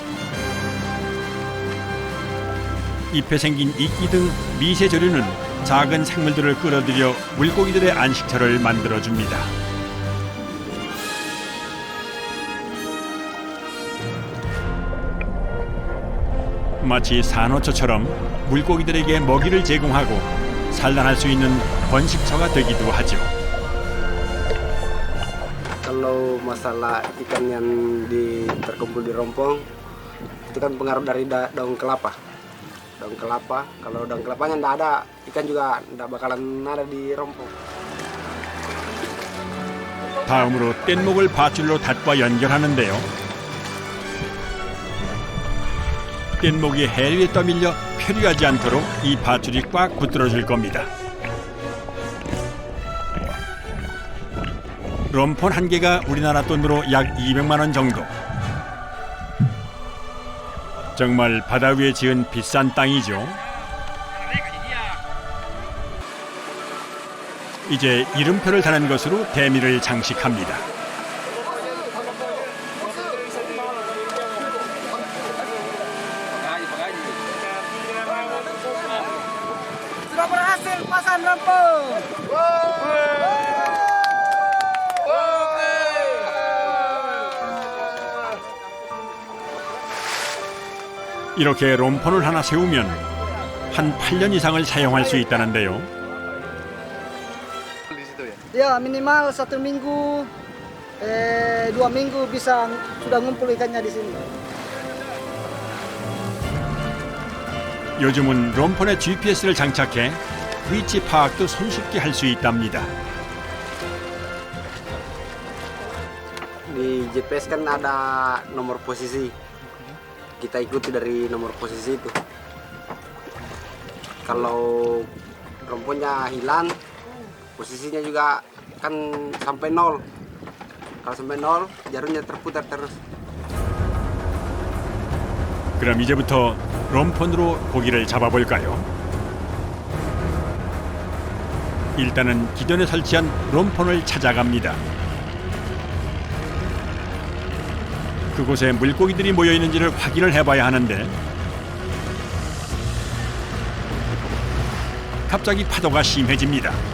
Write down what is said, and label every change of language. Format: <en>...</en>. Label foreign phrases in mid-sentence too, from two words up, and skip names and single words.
<ko>잎에 생긴 이끼 등 미세 조류는 작은 생물들을 끌어들여 물고기들의 안식처를 만들어줍니다. 마치 산호초처럼 물고기들에게 먹이를 제공하고 산란할 수 있는 번식처가 되기도 하죠.</ko> <id>Kalau masalah ikan yang terkumpul di rompong, itu kan pengaruh dari daun kelapa. Daun kelapa, kalau daun kelapanya tidak ada, ikan juga tidak bakalan ada di rompong.</id> <ko>다음으로 뗏목을 밧줄로 닷과 연결하는데요. 뗏목이 해 위에 떠밀려 표류하지 않도록 이 밧줄이 꽉 붙들어줄 겁니다. 롬폰 한 개가 우리나라 돈으로 약 200만 원 정도. 정말 바다 위에 지은 비싼 땅이죠. 이제 이름표를 다는 것으로 대미를 장식합니다.</ko> <id>Sudah berhasil pasang rompong.</id> <ko>이렇게 롬폰을 하나 세우면 한 8년 이상을 사용할 수 있다는데요.</ko> <id>Ya minimal 1 minggu, 2 minggu bisa sudah ngumpul ikannya di sini.</id> <ko>요즘은 롬폰에 GPS를 장착해 위치 파악도 손쉽게 할 수 있답니다.</ko> <id>Di GPS kan ada nomor posisi. Kita ikuti dari nomor posisi itu. Kalau romponnya hilang, posisinya juga akan sampai nol. Kalau sampai nol, jarumnya terputar terus.</id> <ko>그럼 이제부터 롬폰으로 고기를 잡아볼까요? 일단은 기존에 설치한 롬폰을 찾아갑니다. 그곳에 물고기들이 모여 있는지를 확인을 해봐야 하는데 갑자기 파도가 심해집니다.</ko>